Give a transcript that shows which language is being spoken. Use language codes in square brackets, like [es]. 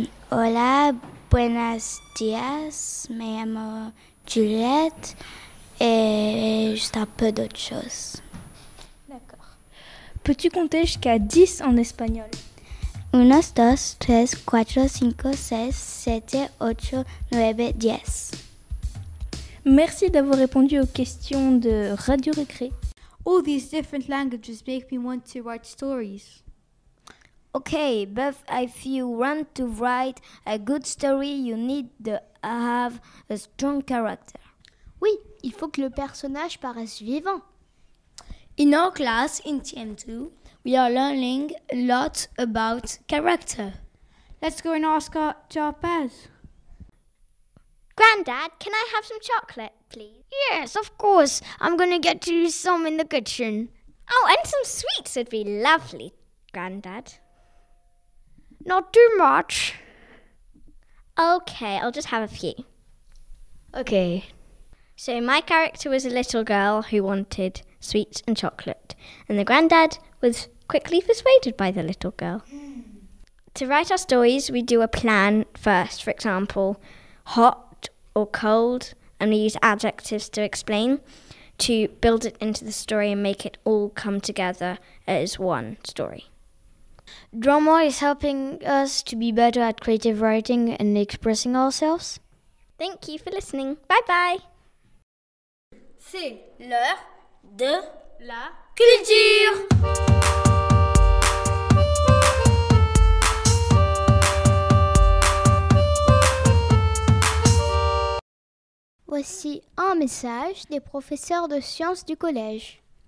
[es] Hola, buenos días, me llamo Juliette [fr] et juste un peu d'autres choses. D'accord. Peux-tu compter jusqu'à 10 en espagnol? 1, 2, 3, 4, 5, 6, 7, 8, 9, 10. Merci d'avoir répondu aux questions de Radio Récré. [en] All these different languages make me want to write stories. Okay, but if you want to write a good story, you need to have a strong character. [fr] Oui, il faut que le personnage paraisse vivant. [en] In our class in TM2, we are learning a lot about character. Let's go and ask our Baz. Grandad, can I have some chocolate, please? Yes, of course. I'm going to get you some in the kitchen. Oh, and some sweets would be lovely, Grandad. Not too much. Okay, I'll just have a few. Okay. So my character was a little girl who wanted sweets and chocolate, and the granddad was quickly persuaded by the little girl. To write our stories, we do a plan first. For example, hot or cold, and we use adjectives to explain, to build it into the story and make it all come together as one story. Drama is helping us to be better at creative writing and expressing ourselves. Thank you for listening. Bye bye. [fr] C'est l'heure de la culture. Voici un message des professeurs de sciences du collège.